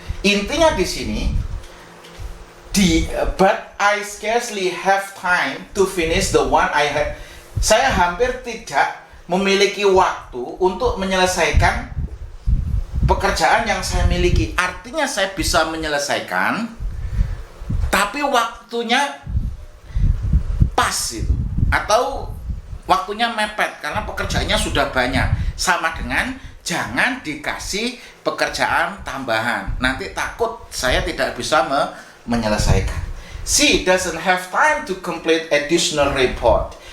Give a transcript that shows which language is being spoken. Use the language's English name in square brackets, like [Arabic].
[Indonesian] Intinya di sini, [English] but I scarcely have time to finish the one I had. [Indonesian] Saya hampir tidak memiliki waktu untuk menyelesaikan pekerjaan yang saya miliki. Artinya saya bisa menyelesaikan, tapi waktunya pas itu, atau waktunya mepet karena pekerjaannya sudah banyak. Sama dengan jangan dikasih pekerjaan tambahan, nanti takut saya tidak bisa menyelesaikan. [English] She doesn't have time to complete additional report.